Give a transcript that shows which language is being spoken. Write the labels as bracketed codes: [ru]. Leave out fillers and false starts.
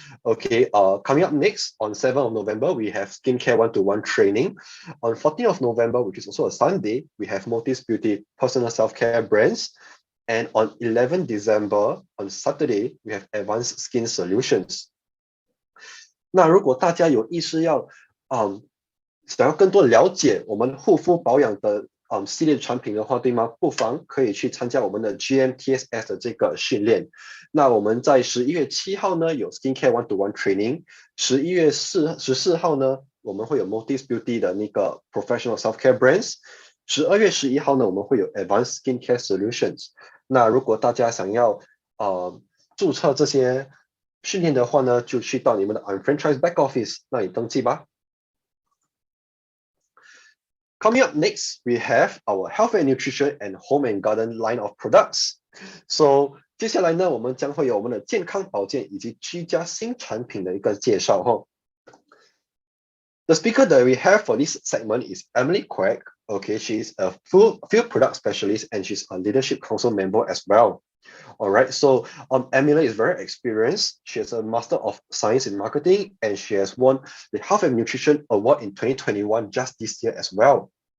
[en] Okay, coming up next on 7th of November, we have skincare 1-to-1 training. On 14th of November, which is also a Sunday, we have Motis Beauty personal self-care brands. And on 11th December, on Saturday, we have advanced skin solutions. [zh] 那如果大家有意识要想要更多了解我们护肤保养的系列产品的话，对吗？不妨可以去参加我们的 GMTSS 的这个训练。那我们在11月7号呢有 Skincare 1-to-1 Training， 11月14号呢我们会有 Motis Beauty 的那个 Professional Self-Care Brands， 12月11号呢我们会有 Advanced Skincare Solutions。那如果大家想要注册这些训练的话呢，就去到你们的 Unfranchise Back Office 那里登记吧。 [en] Coming up next, we have our Health and Nutrition and Home and Garden line of products. [zh] So 接下来呢，我们将会有我们的健康保健以及居家新产品的一个介绍哈。 [en] The speaker that we have for this segment is Emily Quack. Okay, she's a field product specialist and she's a leadership council member as well. All right, so Emily is very experienced. She has a Master of Science in Marketing and she has won the Health and Nutrition Award in 2021 just this year as well.